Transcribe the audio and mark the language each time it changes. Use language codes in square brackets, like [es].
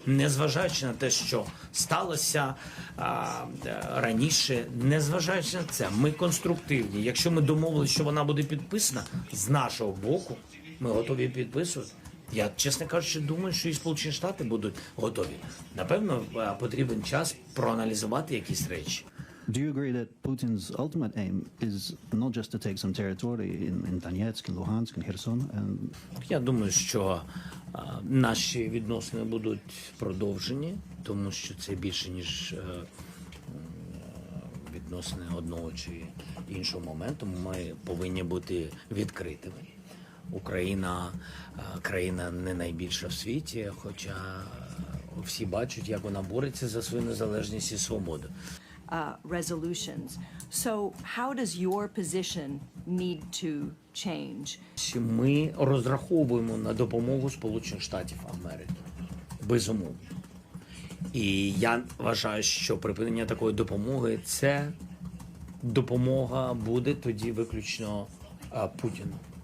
[uk] Незважаючи на те, що сталося раніше, незважаючи на це, ми конструктивні. Якщо ми домовилися, що вона буде підписана, з нашого боку, ми готові підписувати. Я, чесно кажучи, думаю, що і Сполучені Штати будуть готові. Напевно, потрібен час проаналізувати якісь речі. [en] Do you agree that Putin's ultimate aim is not just to take some territory in Donetsk, in Luhansk, in Kherson? [uk] Я думаю, що наші відносини будуть продовжені, тому що це більше, ніж відносини одного чи іншого моменту. Ми повинні бути відкритими. Україна країна не найбільша в світі, хоча всі бачать, як вона бореться за свою незалежність і свободу. [en] Resolutions. So how does your position need to change? [uk] Ми розраховуємо на допомогу Сполучених Штатів Америки. Безумовно. І я вважаю, що припинення такої допомоги – це допомога буде тоді виключно Путіну.